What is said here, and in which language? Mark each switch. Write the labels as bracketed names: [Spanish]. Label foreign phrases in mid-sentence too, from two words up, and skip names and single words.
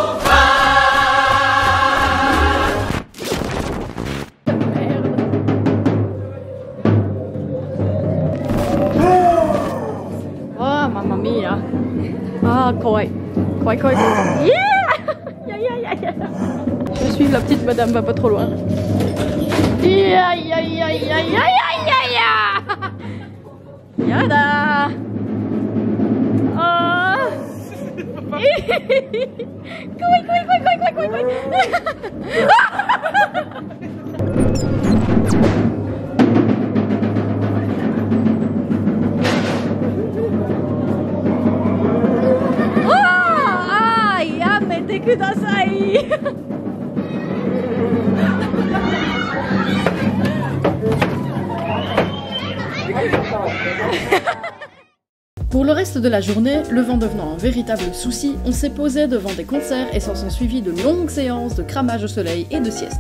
[Italian] Mamma mia. [Japanese] Ah, koi. Koi, koi. [English] Yeah! Yeah. [French] Je vais suivre la petite madame, va pas trop loin. Yeah. Yada! [Japanese] Oh! Koi. Kudasai. [French] Pour le reste de la journée, le vent devenant un véritable souci, on s'est posé devant des concerts et s'en sont suivis de longues séances de cramage au soleil et de sieste.